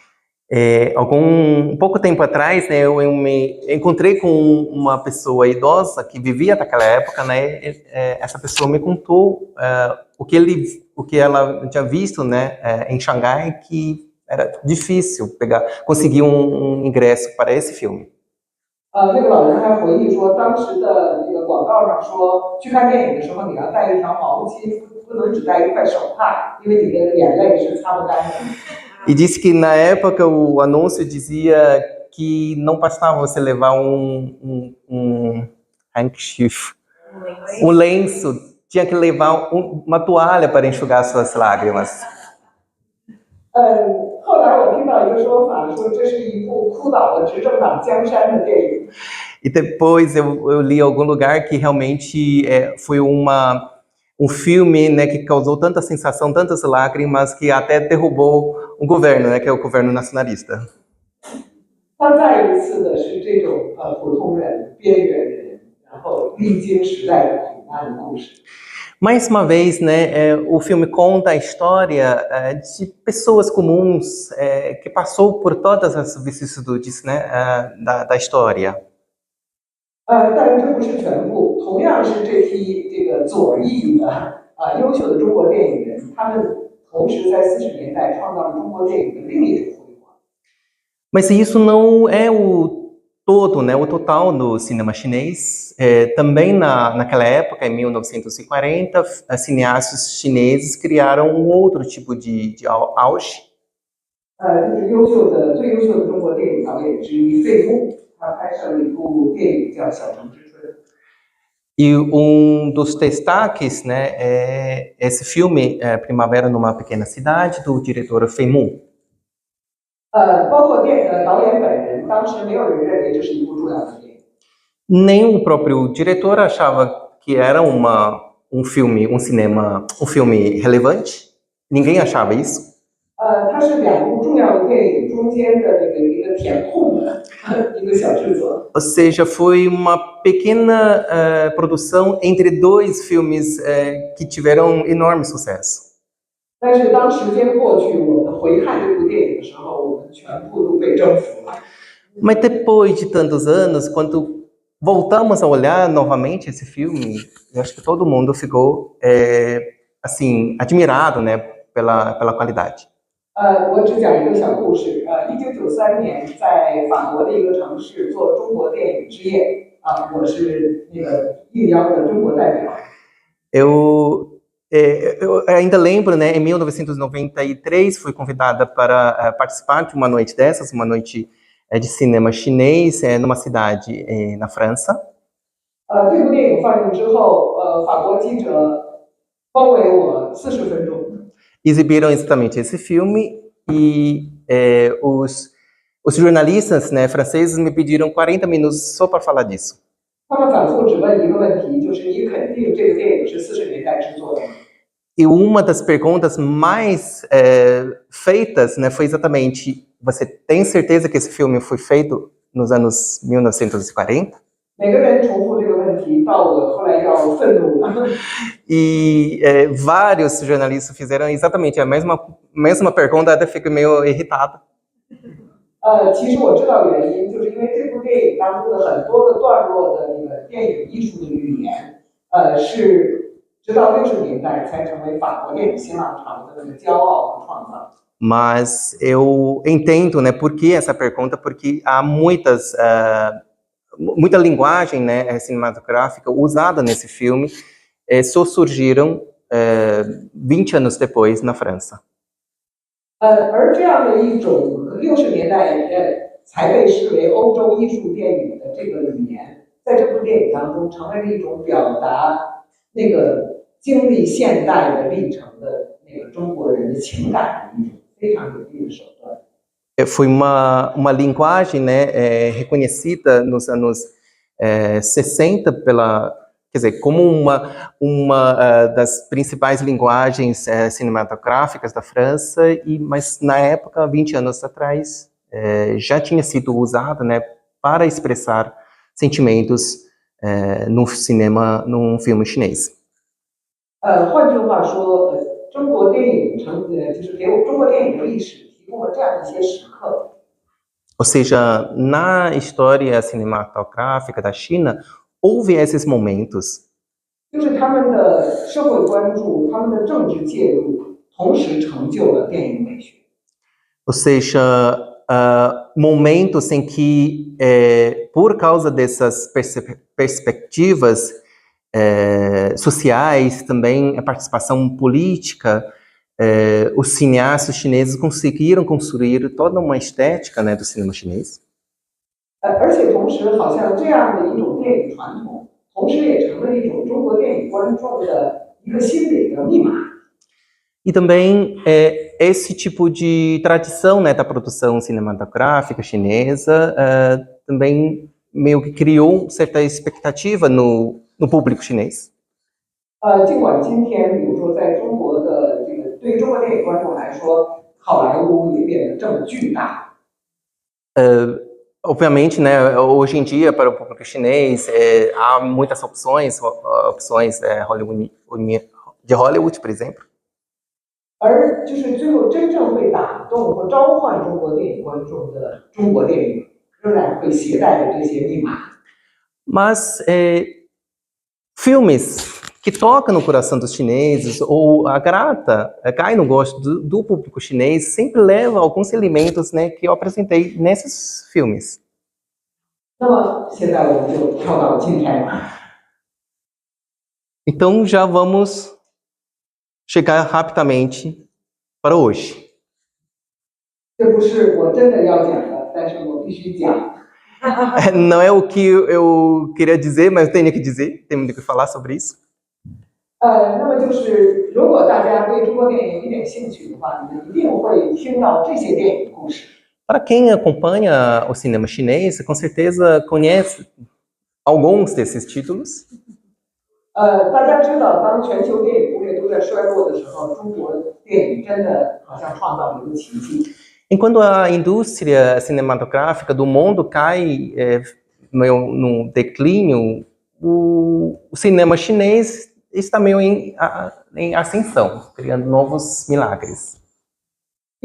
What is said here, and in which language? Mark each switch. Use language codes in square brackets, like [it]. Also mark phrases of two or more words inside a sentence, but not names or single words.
[pt] pouco tempo atrás, né, eu me encontrei com uma pessoa idosa que vivia naquela época, né, essa pessoa me contou o que ela tinha visto, né, em Xangai, que era difícil conseguir ingresso para esse filme. [zh] 那个老人还回忆说，当时的这个广告上说，去看电影的时候你要带一条毛巾，不能只带一块手帕，因为你的眼泪是擦不干的。 [pt] E disse que na época o anúncio dizia que não bastava você levar handkerchief, lenço, tinha que levar uma toalha para enxugar suas lágrimas. [zh] 后来我听到一个说法，说这是一部哭倒了执政党江山的电影。 [pt] E depois eu li em algum lugar que realmente foi filme, né, que causou tanta sensação, tantas lágrimas, que até derrubou o governo, né, que é o governo nacionalista. [zh] 他再一次的是这种普通人、边缘人，然后历经时代的苦难的故事。 [pt] Mais uma vez, né, o filme conta a história de pessoas comuns que passou por todas as vicissitudes, né, da história. [zh] 但是这不是全部，同样是这批这个左翼的优秀的中国电影人，他们同时在40年代创造了中国电影的另一种辉煌。 [pt] Mas isso não é o todo, né, o total do cinema chinês. Também naquela época, em 1940, cineastas chineses criaram outro tipo de auge. [zh] 就是最优秀的中国电影导演之一费穆，他拍摄了一部电影叫《小城之春》。 [pt] E dos destaques, né, é esse filme Primavera numa Pequena Cidade, do diretor Fei Mu. [zh] 包括导演本人，当时没有人认为这是一部重要的电影。 [pt] Nem o próprio diretor achava que era um filme relevante. Ninguém achava isso. [zh] 它是2部重要的电影中间的一个填空的一个小制作。 [pt] Ou seja, foi uma pequena produção entre 2 filmes que tiveram enorme sucesso. [zh] 但是当时间过去，我们回看这部电影的时候，我们全部都被征服了。 [pt] Mas depois de tantos anos, quando voltamos a olhar novamente esse filme, eu acho que todo mundo ficou, assim, admirado, né, pela qualidade. [zh] 我只讲一个小故事。1993年在法国的一个城市做中国电影之夜，我是那个应邀的中国代表。 [pt] Eu ainda lembro, né, em 1993 fui convidada para participar de uma noite dessas, uma noite de cinema chinês, numa cidade na França. [zh] 这部电影放映之后，法国记者包围我40分钟。 [pt] Exibiram exatamente esse filme e os jornalistas, né, franceses me pediram 40 minutos só para falar disso. [zh] 他们反复只问一个问题，就是你肯定这个电影是40年代制作的吗？ [pt] E uma das perguntas mais feitas, né, foi exatamente: você tem certeza que esse filme foi feito nos anos 1940? [zh] 每个人重复这个问题，到我后来要愤怒了。 [pt] E vários jornalistas fizeram exatamente a mesma pergunta, até fico meio irritado. [zh] 其实我知道原因，就是因为这部电影当中的很多个段落的那个电影艺术的语言，是直到60年代才成为法国电影新浪潮的那个骄傲和创造。 [pt] Mas eu entendo, né, por que essa pergunta, porque há muita linguagem, né, cinematográfica usada nesse filme, só surgiram 20 anos depois na França. [zh] 而这样的一种60年代才被视为欧洲艺术电影的这个语言，在这部电影当中成为了一种表达那个经历现代的历程的那个中国人的情感的一种非常有力的手段。 [pt] Foi uma linguagem, né, reconhecida nos anos 60 quer dizer, como uma das principais linguagens cinematográficas da França, mas na época, 20 anos atrás, já tinha sido usada, né, para expressar sentimentos num filme chinês. [zh] 换句话说，中国电影就是给中国电影的历史提供了这样一些时刻。 [pt] Ou seja, na história cinematográfica da China, houve esses momentos. [zh] 就是他们的社会关注、他们的政治介入，同时成就了电影美学。 [pt] Ou seja, momentos em que, por causa dessas perspectivas sociais, também a participação política, os cineastas chineses conseguiram construir toda uma estética, né, do cinema chinês. [zh] 而且同时，好像这样的一种电影传统，同时也成了一种中国电影观众的一个心理的密码。 [pt] E também esse tipo de tradição, né, da produção cinematográfica chinesa também meio que criou certa expectativa no público chinês. [zh] 尽管今天，比如说在中国的这个对于中国电影观众来说，好莱坞也变得这么巨大。 [pt] Obviamente, né, hoje em dia para o público chinês há muitas opções de Hollywood, por exemplo. [zh] 而就是最后真正会打动或召唤中国电影观众的中国电影，仍然会携带着这些密码。 [pt] Mas filmes que tocam no coração dos chineses ou cai no gosto do público chinês sempre leva alguns elementos, né, que eu apresentei nesses filmes. [zh] 那么现在我们就跳到今天了。 [pt] Então já vamos chegar rapidamente para hoje. [zh] 这不是我真的要讲的，但是我必须讲。 [pt] Não é o que eu queria dizer, mas eu tenho que falar sobre isso. [zh] 那么就是如果大家对中国电影有一点兴趣的话，你们一定会听到这些电影故事。 [pt] Para quem acompanha o cinema chinês, com certeza conhece alguns desses títulos. [zh] 大家知道，当全球电影工业都在衰落的时候，中国电影真的好像创造了一个奇迹。 [pt] Enquanto a indústria cinematográfica do mundo cai no declínio, o cinema chinês está meio em ascensão, criando novos milagres.